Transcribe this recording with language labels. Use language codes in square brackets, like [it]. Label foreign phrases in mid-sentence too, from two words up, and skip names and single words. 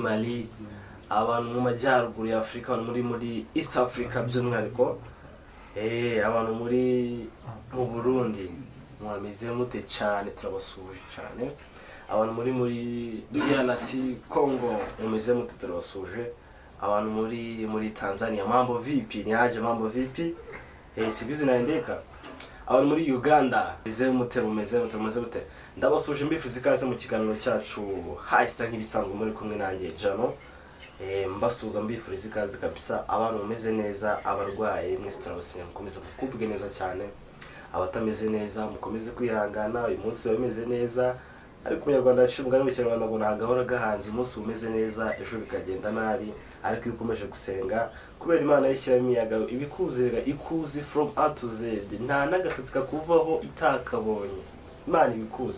[rw] Mali, abantu mu majyaruguru ya Afrika, abantu muri [en] East Africa [rw] by'umwihariko, abantu mu Burundi, mwameze mute cyane turabasuje cyane, abantu muri DRC Congo mumeze mute turabasuje, abantu muri Tanzania [sw] mambo vipi, niaje mambo vipi, [rw] sibizi naendeka, abantu muri Uganda mumeze mute ndabasuje. Mbifuriza ikaze mu kiganiro cyacu hasita nk'ibisanzwe muri kumwe nanjye Djeano. Mbasuza mbifuriza ikaze kabisa, abantu bameze neza, abarwaye mwese turabasenya mukomeza kugubwa neza cyane, abatameze neza mukomeze kwihangana, uyu munsi bameze neza, ariko umunyarwanda yaciye umugani mu Kinyarwanda ngo ntagahora gahanze, umunsi umeze neza ejo bikagenda nabi, ariko iyo ukomeje gusenga kubera Imana yishyiramo imiyaga ibikuzerera ikuzi [en] from A to Z, [rw] nta nagasatsi kakuvaho itakabonye, Imana ibikuzi.